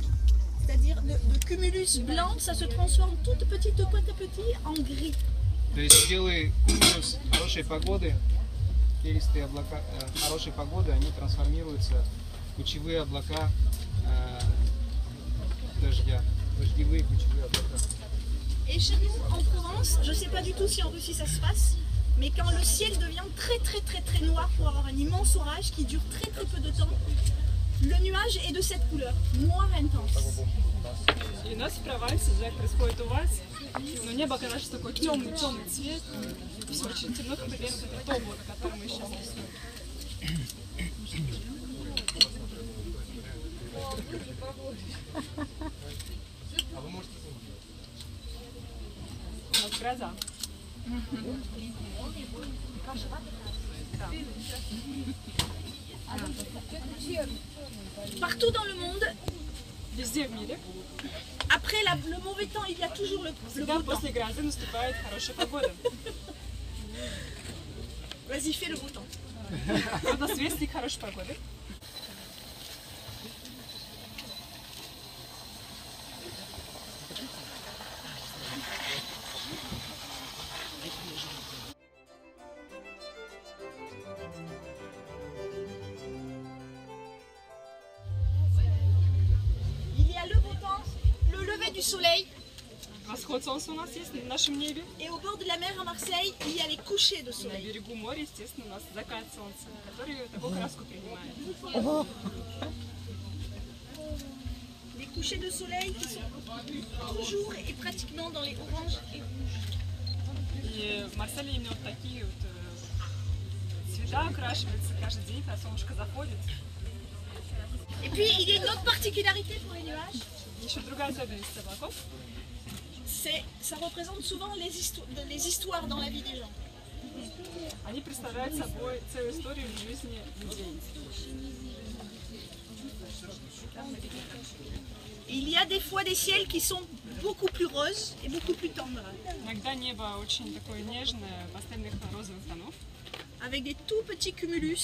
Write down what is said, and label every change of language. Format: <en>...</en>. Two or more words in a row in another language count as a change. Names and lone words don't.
<fr>C'est-à-dire le cumulus blanc, ça se transforme toute petite petit à petit en gris.</fr> <ru>То есть белый кумулус хорошей погоды, перистые облака хорошей погоды, они трансформируются в кучевые облака дождя, дождевые кучевые облака.</ru> <fr>Et chez nous, en Provence, je ne sais pas du tout si en Russie ça se passe, mais quand le ciel devient très noir pour avoir un immense orage qui dure très peu de temps, le nuage est de cette couleur, noir intense.</fr> <ru>И у нас в Провансе, как происходит у вас, но небо, конечно, такой темный цвет, все очень темно, как примерно это облако, которое мы сейчас рисуем. Вот гроза.</ru> <fr>Partout dans le monde,</fr> <ru>Везде в мире,</ru> <fr>après le mauvais temps, il y a toujours le</fr> <ru>всегда</ru> <fr>beau temps.</fr> <ru>после грозы наступает хорошая погода.</ru> <fr>Vas-y, fais le beau temps.</fr> <ru>Вот у нас вестник хорошей погоды.</ru> <fr>Il y a le beau temps, le lever du soleil,</fr> <ru>Восход солнца у нас есть на нашем небе.</ru> <fr>et au bord de la mer à Marseille, il y a les couchers de</fr> <ru>На</ru> <fr>soleil.</fr> <ru>берегу моря, естественно, у нас закат солнца, который такую краску принимает.</ru> <fr>Les couchers de soleil qui sont toujours et pratiquement dans les oranges et rouges.</fr> <ru>И в Марселе именно вот такие вот цвета окрашиваются каждый день, когда солнышко заходит.</ru> <fr>Et puis il y a une autre particularité pour les nuages,</fr> <ru>Еще другая особенность облаков.</ru> <fr>ça représente souvent les histoires dans la vie des gens.</fr> <ru>Они представляют собой целую историю в жизни людей.</ru> <fr>Il y a des fois des ciels qui sont beaucoup plus roses et beaucoup plus tendres,</fr> <ru>Иногда небо очень такое нежное, пастельных розовых тонов,</ru> <fr>avec des tout petits cumulus.</fr>